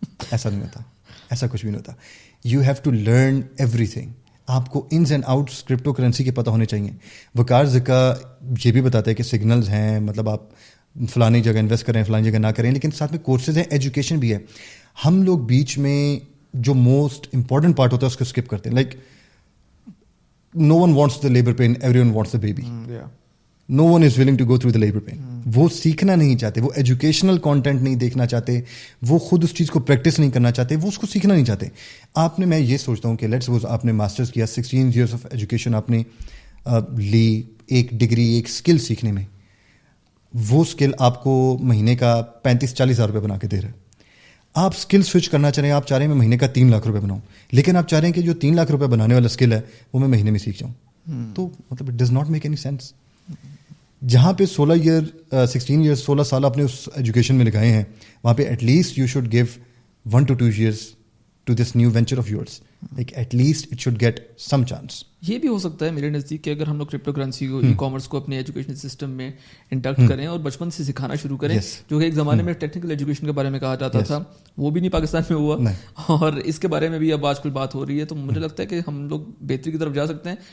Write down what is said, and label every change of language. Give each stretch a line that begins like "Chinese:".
Urdu: ایسا نہیں ہوتا, ایسا کچھ بھی نہیں ہوتا.
English: You have to learn everything.
Urdu: آپ کو انز اینڈ آؤٹس کرپٹو کرنسی کے پتہ ہونے چاہیے. وقار زکا یہ بھی بتاتا ہے کہ سگنلز ہیں, مطلب آپ فلانی جگہ انویسٹ کریں, فلانی جگہ نہ کریں, لیکن ساتھ میں کورسز ہیں, ایجوکیشن بھی ہے. ہم لوگ بیچ میں جو موسٹ امپورٹنٹ پارٹ ہوتا ہے اس کو اسکپ کرتے ہیں. Like
English: no one wants the labor pain, everyone wants the baby. No one is willing to go through the labor pain.
Urdu: وہ سیکھنا نہیں چاہتے, وہ ایجوکیشنل کانٹینٹ نہیں دیکھنا چاہتے, وہ خود اس چیز کو پریکٹس نہیں کرنا چاہتے, وہ اس کو سیکھنا نہیں چاہتے. آپ نے, میں یہ سوچتا ہوں کہ لیٹس سپوز آپ نے ماسٹرز کیا, 16 ایئرس آف ایجوکیشن آپ نے لی, ایک ڈگری, ایک اسکل سیکھنے میں. وہ اسکل آپ کو مہینے کا 35-40 ہزار روپے بنا کے دے رہا ہے. آپ اسکل سوئچ کرنا چاہ رہے ہیں, آپ چاہ رہے ہیں میں مہینے کا 3 لاکھ روپے بناؤں, لیکن آپ چاہ رہے ہیں کہ جو 3 لاکھ روپے بنانے والا اسکل ہے وہ میں مہینے میں سیکھ جاؤں. تو مطلب
English: It does not make any sense.
Urdu: جہاں پہ 16 سال آپ نے اس ایجوکیشن میں لگائے ہیں, وہاں پہ
English: At least you should give 1 to 2 years to this new venture of yours. Like at least it should get some chance.
Urdu: یہ بھی ہو سکتا ہے میرے نزدیک کہ اگر ہم لوگ کرپٹو کرنسی کو ای کامرس کو اپنے ایجوکیشن سسٹم میں انڈکٹ کریں اور بچپن سے سکھانا شروع کریں, جو کہ ایک زمانے میں ٹیکنیکل ایجوکیشن کے بارے میں کہا جاتا تھا, وہ بھی نہیں پاکستان میں ہوا, اور اس کے بارے میں بھی اب آج کل بات ہو رہی ہے. تو مجھے لگتا ہے کہ ہم لوگ بہتری کی طرف جا سکتے ہیں.